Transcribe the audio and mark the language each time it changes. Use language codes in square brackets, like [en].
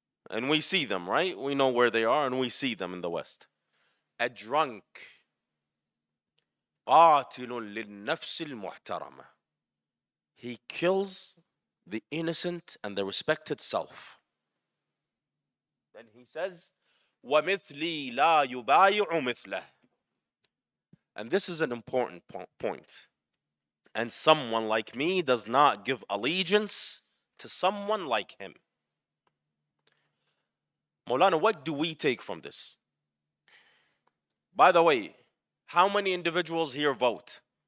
[en] And we see them, right? We know where they are and we see them in the West. A drunk. [ar] قاتل للنفس المحترمة. [en] He kills the innocent and the respected self. Then he says, [ar] وَمِثْلِي لَا يُبَايِعُ مِثْلَهُ. [en] And this is an important point. And someone like me does not give allegiance to someone like him. Maulana, what do we take from this? By the way, how many individuals here vote?